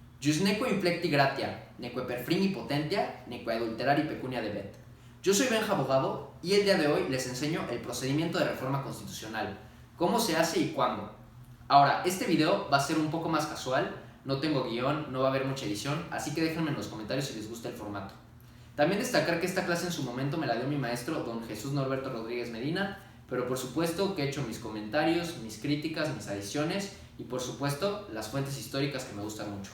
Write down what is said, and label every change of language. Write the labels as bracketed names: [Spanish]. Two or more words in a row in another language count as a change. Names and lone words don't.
[Latin] Jus neque inflecti gratia, neque perfrimi potentia, neque adulterari pecunia debet. [Spanish] Yo soy Benja Abogado y el día de hoy les enseño el procedimiento de reforma constitucional, cómo se hace y cuándo. Ahora, este video va a ser un poco más casual, no tengo guión, no va a haber mucha edición, así que déjenme en los comentarios si les gusta el formato. También destacar que esta clase en su momento me la dio mi maestro, don Jesús Norberto Rodríguez Medina, pero por supuesto que he hecho mis comentarios, mis críticas, mis adiciones y por supuesto las fuentes históricas que me gustan mucho.